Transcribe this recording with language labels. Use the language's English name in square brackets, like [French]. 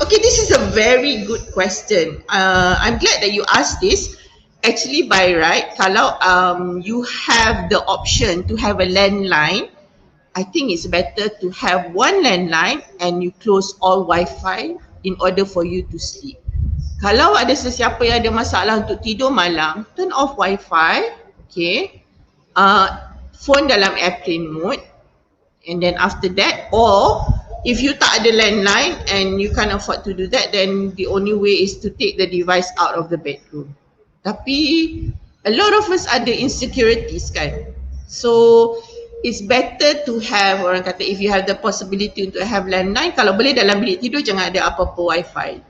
[English] Okay, this is a very good question. I'm glad that you asked this. Actually, by right, kalau you have the option to have a landline, I think it's better to have one landline and you close all Wi-Fi in order for you to sleep. [Malay] Kalau ada sesiapa yang ada masalah untuk tidur malam, [English] turn off Wi-Fi, [Malay] okay. Phone dalam airplane mode. [English] And then after that, or if you [Malay] tak ada [English] landline and you can't afford to do that, then the only way is to take the device out of the bedroom. [Malay] Tapi [English] a lot of us ada insecurities kan. So it's better to have, [Malay] orang kata, [English] if you have the possibility untuk have landline, [Malay] kalau boleh dalam bilik tidur jangan ada apa-apa [English] Wi-Fi.